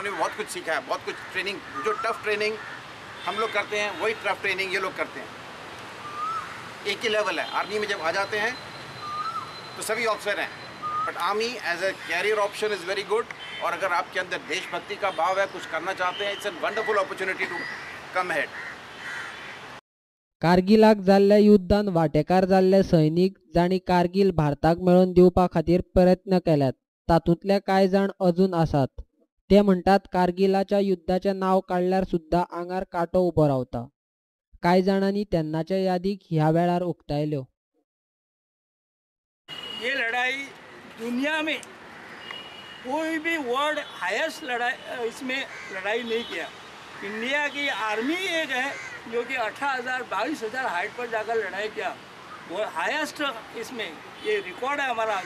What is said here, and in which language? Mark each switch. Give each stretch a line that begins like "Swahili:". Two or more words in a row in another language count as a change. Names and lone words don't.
Hindi: इन्होंने बहुत कुछ सीखा है, बहुत कुछ ट्रेनिंग. जो
English: tough training
Hindi: हम लोग करते हैं वही
English: tough training
Hindi: ये लोग करते हैं. एक ही लेवल है. आर्मी में जब आ जाते हैं तो सभी ऑफिसर हैं,
English: but army as a career option is very good.
Hindi: और अगर आपके अंदर देशभक्ति का भाव है, कुछ करना चाहते हैं,
English: it's a wonderful opportunity to come ahead.
Konkani: कारगिलाक जाल्ल्या युद्धांत वांटेकार जाल्ले सैनीक जांणी कारगिल भारताक मेळोवन दिवपा खातीर प्रयत्न केल्यात. तातूंतले कांय जाण अजून आसात. ते म्हणटात कारगिलाच्या युद्धाचें नांव काडल्यार सुद्दां आंगार कांटो उबो रावता. कांय जाणांनी तेन्नाच्या यादीक ह्या वेळार उक्तायल्यो.
Hindi: ये लड़ाई दुनिया में कोई भी
English: world highest
Hindi: लड़ाई इसमें लड़ाई नहीं किया. इंडिया की आर्मी एक है जो कि 18,000 22,000 हाइट पर जाकर लड़ाई किया. वो हाईएस्ट इसमें ये रिकॉर्ड है हमारा.